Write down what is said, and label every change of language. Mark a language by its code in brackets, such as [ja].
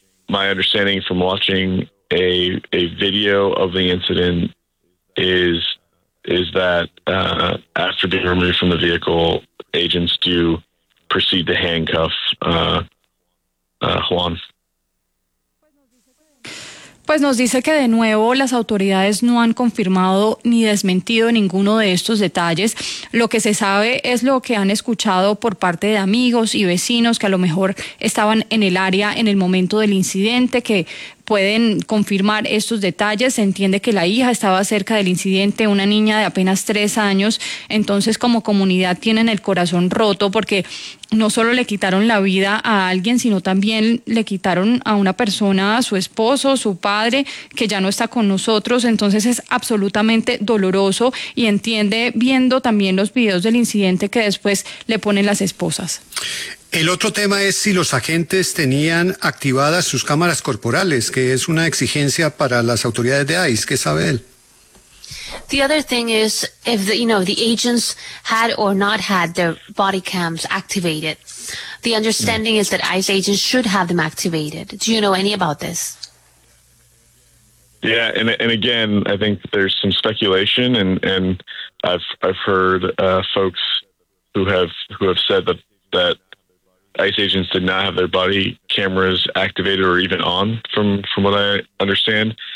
[en] My understanding from watching a video of the incident is that after being removed from the vehicle, agents do proceed to handcuff Juan. [es] Pues nos dice que de nuevo las autoridades no han confirmado ni desmentido ninguno de estos detalles. Lo que se sabe es lo que han escuchado por parte de amigos y vecinos que a lo mejor estaban en el área en el momento del incidente, que pueden confirmar estos detalles. Se entiende que la hija estaba cerca del incidente, una niña de apenas 3 años. Entonces, como comunidad, tienen el corazón roto porque no solo le quitaron la vida a alguien, sino también le quitaron a una persona, a su esposo, su padre, que ya no está con nosotros. Entonces es absolutamente doloroso, y entiende, viendo también los videos del incidente, que después le ponen las esposas. El otro tema es si los agentes tenían activadas sus cámaras corporales, que es una exigencia para las autoridades de ICE. ¿Qué sabe él? [en] The other thing is if the agents had or not had their body cams activated. The understanding is that ICE agents should have them activated. Do you know any about this? Yeah, and again, I think there's some speculation, and I've heard folks who have said that ICE agents did not have their body cameras activated or even on, from what I understand.